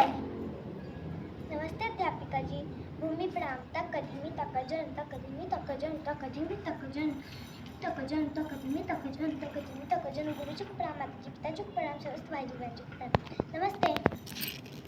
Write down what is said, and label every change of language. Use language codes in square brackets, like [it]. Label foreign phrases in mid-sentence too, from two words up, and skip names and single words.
[hi] नमस्ते अध्यापिका जी। भूमि प्रणाम। तक कदीमी तक जन तक कदीमी तक जन तक कदीमी तक जन तक जन तक कदीमी तक जन तक कदीमी तक जन। गुरुजी को प्रणाम, माताजी पिताजी को प्रणाम, समस्त भाई जी बहन जी को प्रणाम। नमस्ते।